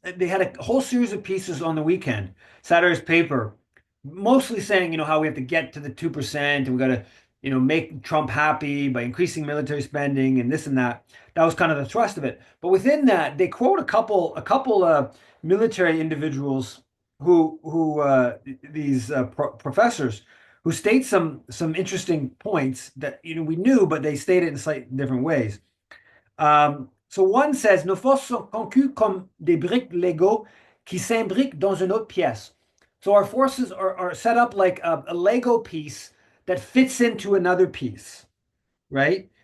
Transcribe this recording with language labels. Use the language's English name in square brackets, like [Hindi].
[English] They had a whole series of pieces on the weekend, Saturday's paper, mostly saying, how we have to get to the 2% and we got to, make Trump happy by increasing military spending and this and that. That was kind of the thrust of it. But within that, they quote a couple military individuals who these professors who state some interesting points that we knew, but they stated in slightly different ways. So one says, [French] nos forces sont conçues comme des briques Lego qui s'imbriquent dans une autre pièce. [English] So our forces are set up like a Lego piece that fits into another piece, right?